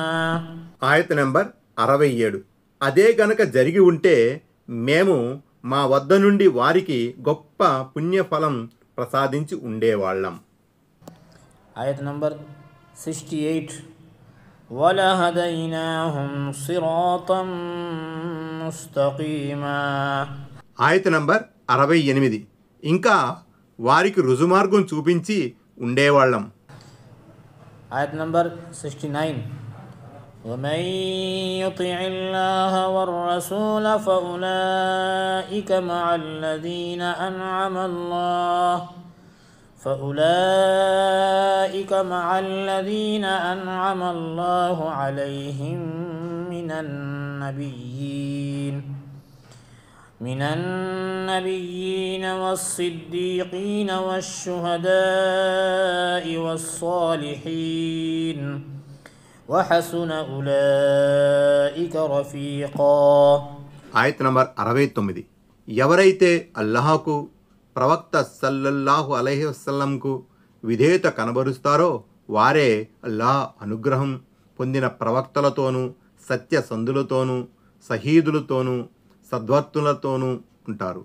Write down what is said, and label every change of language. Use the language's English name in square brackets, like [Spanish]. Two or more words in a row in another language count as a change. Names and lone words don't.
[Telugu] ఆయత నెంబర్ 67. అదే గనక జరిగి ఉంటే మేము మా వద్ద నుండి వారికి గొప్ప పుణ్యఫలం ప్రసాదించి ఉండేవాళ్ళం. ఆయత్ నంబర్ [Arabic] 68 وَلَهَدَيْنَاهُمْ صِرَاطًا مُسْتَقِيمًا. [Telugu] ఆయత నంబర్ 68. ఇంకా వారికి రుజుమార్గం చూపించి ఉండేవాళ్ళం. ఆయత్ నంబర్ [Arabic] 69 وَمَن يُطِعِ اللَّهَ وَالرَّسُولَ فَأُولَئِكَ مع الذين أنعم الله عليهم من النبيين والصديقين والشهداء والصالحين وحسن أولئك رفيقا. [Telugu] ఆయత నంబర్ 69. ఎవరైతే అల్లాహకు, ప్రవక్త [Arabic] صلى الله عليه وسلم కు [Telugu] విధేయత కనబరుస్తారో వారే అల్లాహ్ అనుగ్రహం పొందిన ప్రవక్తలతోనూ, సత్యసంధులతోనూ, షహీదులతోనూ, సద్వర్తులతోనూ ఉంటారు.